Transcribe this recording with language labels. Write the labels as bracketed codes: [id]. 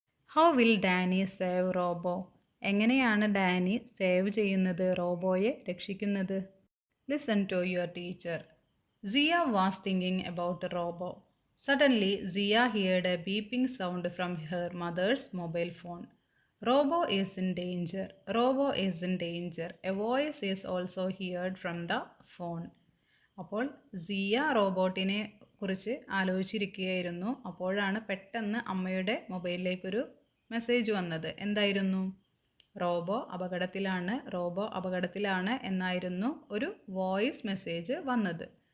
[en] How will Danny save Robo? [ml] എങ്ങനെയാണ് Dani save ചെയ്യുന്നത്, റോബോയെ രക്ഷിക്കുന്നത്? [en] Listen to your teacher. Siya was thinking about Robo. Suddenly Siya heard a beeping sound from her mother's mobile phone. Robo is in danger. Robo is in danger. A voice is also heard from the phone. [ml] അപ്പോൾ സിയ റോബോട്ടിനെ കുറിച്ച് ആലോചിച്ചിരിക്കുകയായിരുന്നു. അപ്പോഴാണ് പെട്ടെന്ന് അമ്മയുടെ മൊബൈലിലേക്കൊരു message വന്നത്. എന്തായിരുന്നു? Robo അപകടത്തിലാണ്, robo അപകടത്തിലാണ് എന്നായിരുന്നു ഒരു വോയിസ് മെസ്സേജ് വന്നത്.